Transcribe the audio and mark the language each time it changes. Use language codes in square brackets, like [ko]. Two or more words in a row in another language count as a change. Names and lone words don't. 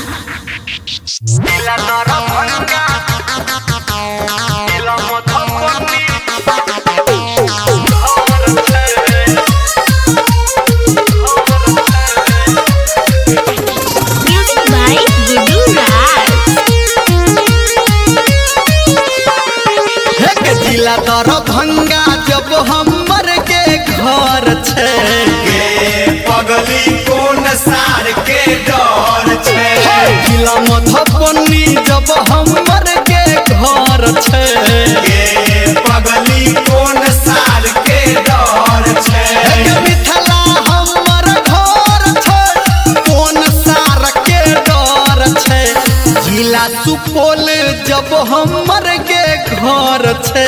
[en] Music by Gudu Raj. [mai] एक जिला दरभंगा जब हमर के घर छे गे पगली कोन सार के डर छे जिला मधुबनी जब हमर के घर छे गे पगली कोन सार के डर छे एक मिथिला हमर घर छे कोन सार के डर छे जिला सुपौल जब हमर के घर छे